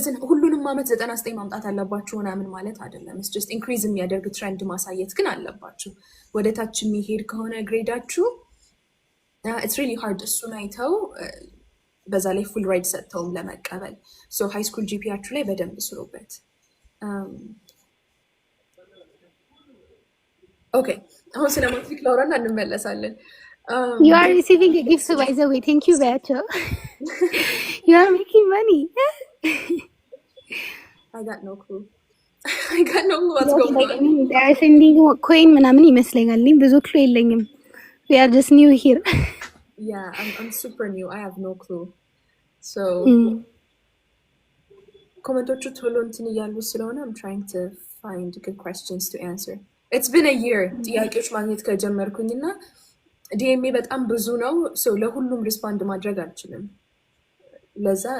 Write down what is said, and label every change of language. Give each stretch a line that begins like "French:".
Amharic: ሁሉንም ዓመት 99 ማምጣት አለባችሁ ምናምን ማለት አይደለም።
English: it's just
Amharic: ኢንክሪዝ የሚያደርግ ትሬንድ ማሳየት ግን አለባችሁ። ወደ ታች የሚሄድ ከሆነ ግሬዳችሁ
English: it's really hard
Amharic: እሱን አይተው በዛ ላይ ፉል ራይድ ሰጥተውም ለመቀበል። ሶ ሃይ ስኩል ጂፒያችሁ ላይ በደንብ ስሩበት። ኦኬ አሁን ስለ ማትሪክ ላውራና እንመለሳለን።
English: You are receiving a gift, by the way. Thank you, Beto. You are making money. I got no clue. I got no clue what's going on. They are sending coin
Amharic: ምናምን ይመስለኛል። ብዙ
English: clue
Amharic: የለኝም.
English: We are just new here. Yeah, I'm super new. I have no clue. So
Amharic: ኮመንቶቹ ቶሎ እንትን እያሉ ስለሆነ
English: I'm trying to find good questions to answer. It's been a year
Amharic: ጥያቄዎች ማግኘት ከጀመርኩኝና ዲኤምኤ በጣም ብዙ ነው። ሶ ለሁሉም ሪስፖንድ ማድረግ አልችልም። ለዛ